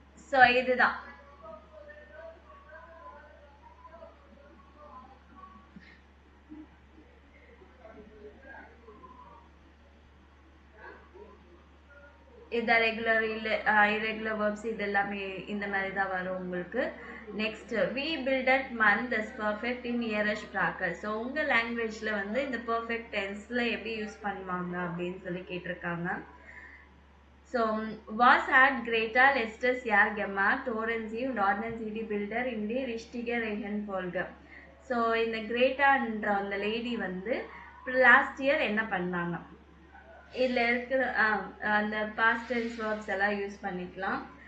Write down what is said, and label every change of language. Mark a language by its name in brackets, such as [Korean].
[Tamil] So இதுதான் இதான் regular இல்லை இரெகுலர் வேர்ப்ஸ், இது எல்லாமே இந்த மாதிரி தான் வரும் உங்களுக்கு. Next, we built month is perfect in இயரஷ் ப்ராக்கர். So உங்கள் லாங்குவேஜில் வந்து இந்த பர்ஃபெக்ட் டென்ஸில் எப்படி யூஸ் பண்ணுவாங்க அப்படின்னு சொல்லி கேட்டிருக்காங்க. [German] So, was hat Greta letztes Jahr gemacht? Hören Sie und ordnen Sie die Bilder in die richtige Reihenfolge. [Tamil] So இந்த கிரேட்டான்ற அந்த லேடி வந்து லாஸ்ட் இயர் என்ன பண்ணாங்க இதில் இருக்கிற அந்த பாஸ்ட் டென்ஸ் வேர்ப்ஸ் எல்லாம் யூஸ் பண்ணிக்கலாம்.